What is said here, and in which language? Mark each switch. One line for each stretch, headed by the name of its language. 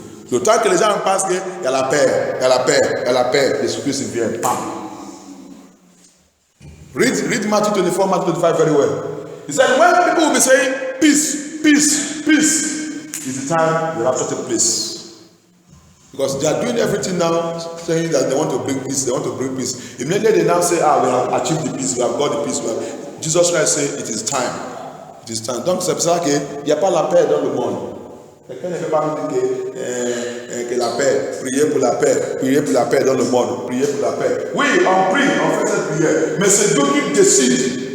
French: Le temps que les gens pensent qu'il y a la paix, Jésus-Christ vient. Pam.
English: Read Matthew 24, Matthew 25 very well. He said, when people will be saying peace, it's the time the rapture takes place. Because they are doing everything now, saying that they want to bring peace. Immediately they now say, we have achieved the peace, we have got the peace. Jesus Christ said, it is time.
French: Donc c'est pour ça qu'il n'y a pas la paix dans le monde. Quelqu'un ne peut pas me dire que la paix, prier pour la paix dans le monde, prier pour la paix. Oui, on prie, on fait cette prière, mais c'est Dieu qui décide.